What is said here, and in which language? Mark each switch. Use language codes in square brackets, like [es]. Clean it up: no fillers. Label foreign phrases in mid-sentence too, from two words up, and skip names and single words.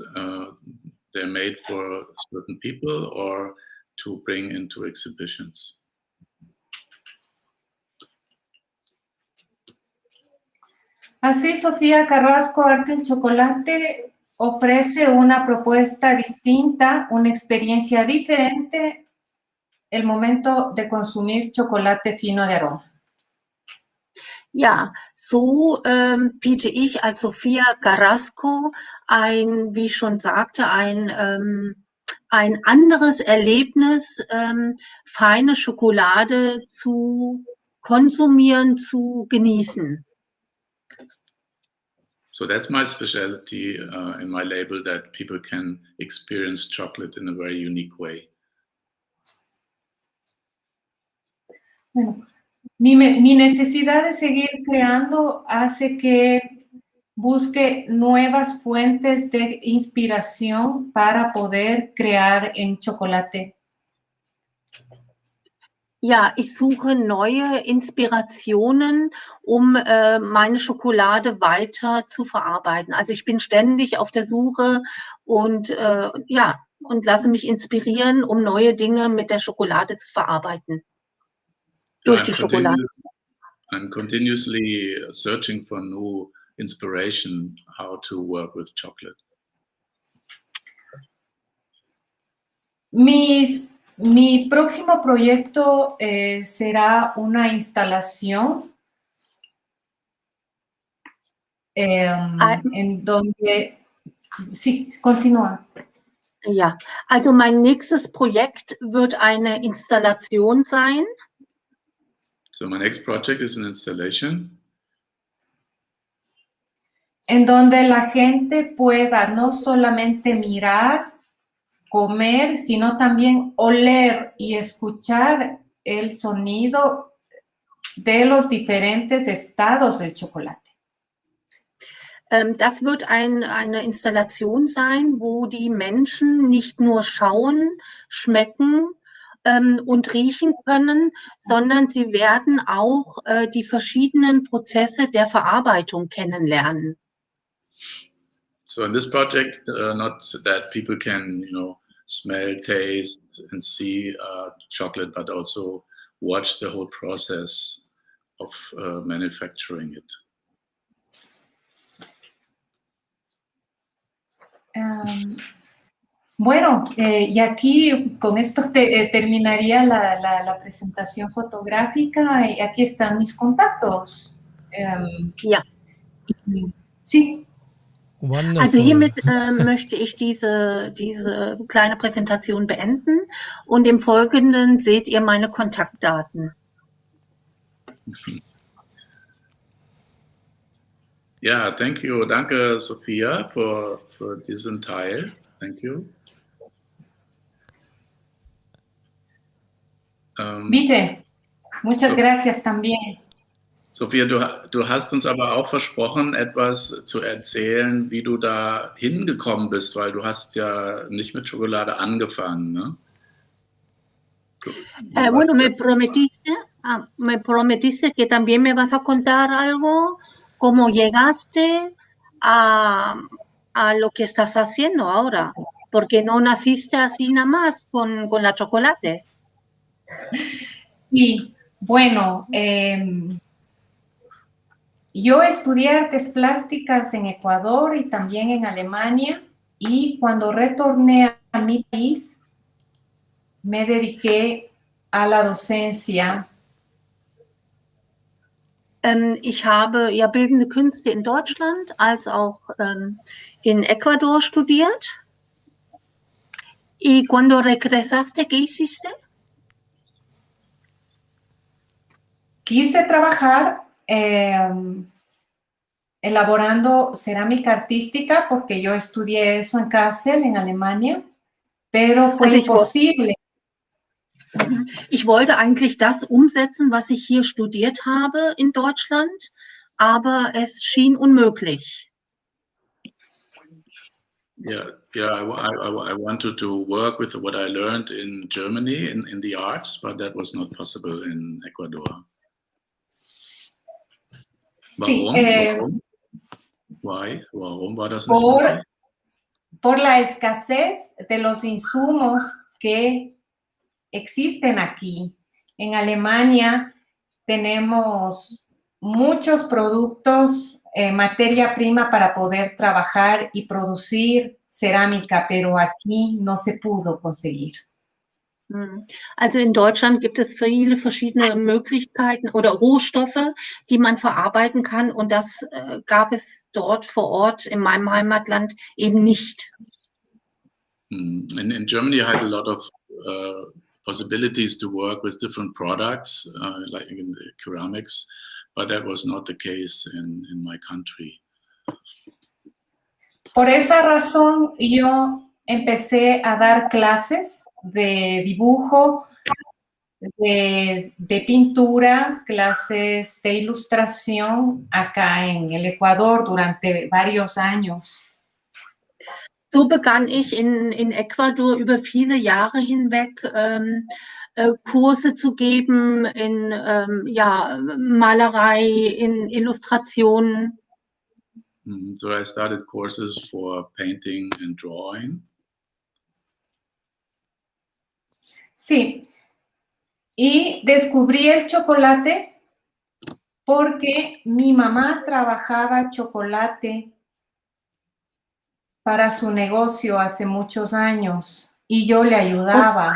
[en] They're made for certain people or to bring into exhibitions. [es] Así, Sofía Carrasco Arte en Chocolate ofrece una propuesta distinta, una experiencia diferente, el momento de consumir chocolate fino de aroma. [de] Ja, so biete ich als Sofía Carrasco wie ich schon sagte, ein anderes Erlebnis, feine Schokolade zu konsumieren, zu genießen. [en] So that's my specialty in my label, that people can experience chocolate in a very unique way. [es] Bueno, mi necesidad de seguir creando hace que busque nuevas fuentes de inspiración para poder crear en chocolate. [de] Ja, ich suche neue Inspirationen, um meine Schokolade weiter zu verarbeiten. Also ich bin ständig auf der Suche und und lasse mich inspirieren, um neue Dinge mit der Schokolade zu verarbeiten. Durch die Schokolade. [en] I'm continuously searching for new inspiration, how to work with chocolate. [es] Mi próximo proyecto será una instalación en donde... Sí, continúa. [de] Ja, also mein nächstes Projekt wird eine Installation sein. [en] So my next project is an installation. [es] En donde la gente pueda no solamente mirar, comer, sino también oler y escuchar el sonido de los diferentes estados del chocolate. [de] Das wird eine Installation sein, wo die Menschen nicht nur schauen, schmecken und riechen können, sondern sie werden auch die verschiedenen Prozesse der Verarbeitung kennenlernen. [en] So in this project, not that people can, smell, taste, and see chocolate, but also watch the whole process of manufacturing it. [es] Bueno, y aquí con esto terminaría la presentación fotográfica y aquí están mis contactos. [de] Ja. [es] Sí. [en] Wonderful. [de] Also hiermit möchte ich diese kleine Präsentation beenden und im Folgenden seht ihr meine Kontaktdaten. Ja, [en] thank you. [de] Danke, Sophia, für diesen Teil. [en] Thank you. [de] Bitte. [es] Muchas gracias también. [de] Sophia, du hast uns aber auch versprochen, etwas zu erzählen, wie du da hingekommen bist, weil du hast ja nicht mit Schokolade angefangen, ne? [es] Bueno, me prometiste que también me vas a contar algo, cómo llegaste a lo que estás haciendo ahora, porque no naciste así nada más con la chocolate. Sí, bueno, yo estudié artes plásticas en Ecuador y también en Alemania, y cuando retorné a mi país, me dediqué a la docencia. [de] Ich habe ja bildende Künste in Deutschland als auch in Ecuador studiert. [es] ¿Y cuando regresaste, qué hiciste? Quise trabajar elaborando cerámica artística porque yo estudié eso en Kassel, en Alemania, pero fue imposible. [de] Ich wollte eigentlich das umsetzen, was ich hier studiert habe in Deutschland, aber es schien unmöglich. [en] Yeah, I wanted to work with what I learned in Germany in the arts, but that was not possible in Ecuador. [de] Warum? [es] Sí, [de] Warum war das nicht möglich? [es] Por la escasez de los insumos que existen aquí. En Alemania tenemos muchos productos, materia prima para poder trabajar y producir cerámica, pero aquí no se pudo conseguir. [de] Also in Deutschland gibt es viele verschiedene Möglichkeiten oder Rohstoffe, die man verarbeiten kann, und das gab es dort vor Ort in meinem Heimatland eben nicht. [en] In Germany, I had a lot of possibilities to work with different products, like in the ceramics, but that was not the case in my country. [es] Por esa razón, yo empecé a dar clases de dibujo, de pintura, clases de ilustración acá en el Ecuador durante varios años. [de] So begann ich in Ecuador über viele Jahre hinweg Kurse zu geben in Malerei, in Illustrationen. [en] So I started courses for painting and drawing. [es] Sí, y descubrí el chocolate porque mi mamá trabajaba chocolate para su negocio hace muchos años y yo le ayudaba.